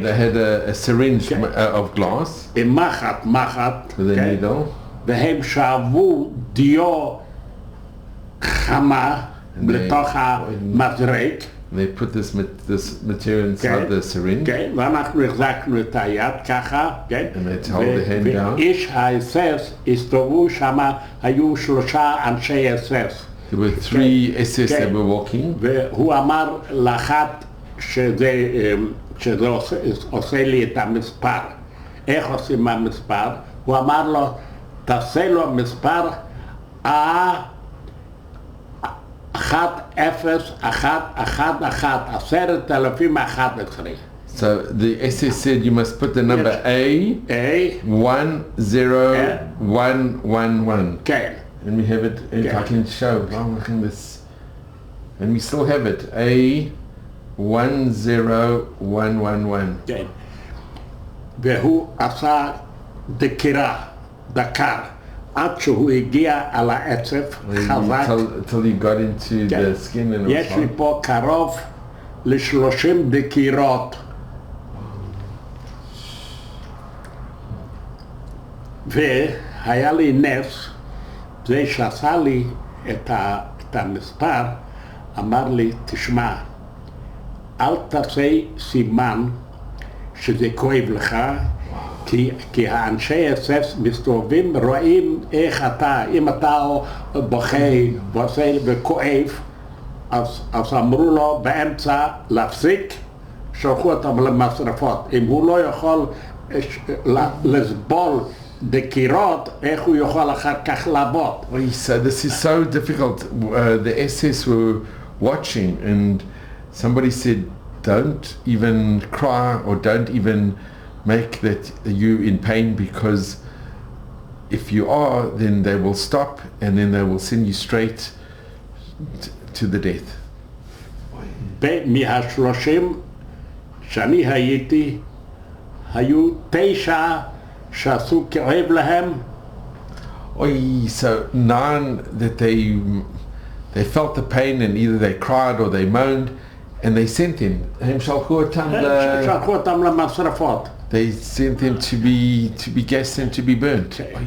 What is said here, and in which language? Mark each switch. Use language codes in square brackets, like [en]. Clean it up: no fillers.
[en] They had a syringe of glass. [he] עם מחט. [en] With a needle. [he] והם שאבו דיו חמה לתוך המזרק. [en] And they put this material inside the syringe. [he] כן, ואנחנו החזקנו את היד ככה, כן? [en] And they held the hand down. [he] ואיש ה-SS הסתובבו שם, היו 3 אנשי SS. [en] There were 3 SS that were walking. [he] והוא אמר לאחת שזה עושה לי את המספר. איך עושים המספר? הוא אמר לו, תעשה לו מספר 1011, 10,011. [en] So the SS said you must put the number A 10111. [he] כן. [en] And we have it, if I can show, this, and we still have it, A 10111. [he] כן. והוא עשה דקר, עד שהוא הגיע על העצב חזק. [en] Till he got into the skin and [he] יש לי פה קרוב ל-30 דקירות. והיה לי נס, זה שעשה לי את המספר, אמר לי, תשמע, אל תעשה סימן שזה כואב לך, כי האנשי SS מסתובבים, רואים איך אתה, אם אתה בוכה ועושה וכואב, אז אמרו לו באמצע להפסיק, שלחו אותם למשרפות. אם הוא לא יכול לסבול דקירות, איך הוא יכול אחר כך לעבוד? [en] So this is so difficult. The SS were watching and somebody said, don't even cry or don't even make that you in pain, because if you are, then they will stop and then they will send you straight to the death. [he] מה-30 שאני הייתי, היו 9 שעשו כאב להם. [en] So 9 that they felt the pain and either they cried or they moaned, and they sent him. [he] שלחו אותם למשרפות. [en] They sent them to be gassed and to be burnt.